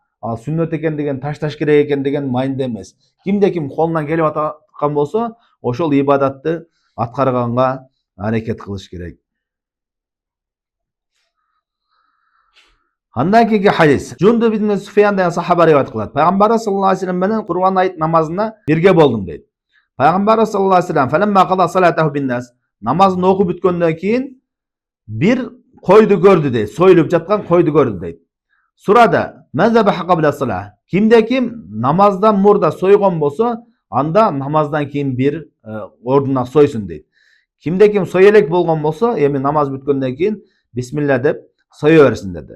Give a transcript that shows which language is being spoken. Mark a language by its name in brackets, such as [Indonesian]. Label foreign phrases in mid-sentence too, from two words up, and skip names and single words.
[Kyrgyz] Ал сүннөт экен деген ташташ керек экен деген майында эмес. Кимде ким колунан келип аткан болсо, ошол ибадатты аткарганга аракет кылыш керек. Андан кийинки хадис. Жундуб ибн Суфиян деген сахаба риваят кылат. Пайгамбар [Arabic] صلى الله عليه وسلم [Kyrgyz] менен Курбан айт намазына бирге болдум дейт. [Arabic] Пайгамбар صلى الله عليه وسلم فلما قضى صلاته بالناس, [Kyrgyz] намазын окуп бүткөндөн кийин бир койду көрдү дейт. Союлуп жаткан койду көрдү дейт. Сурада: [Arabic] "من ذبح قبل الصلاة?" [Kyrgyz] Кимде ким намаздан мурда сойгон болсо, анда намаздан кийин бир ордуна сойсун дейт. Кимде ким сой элек болгон болсо, эми намаз бүткөндөн кийин бисмилля деп сое берсин деди.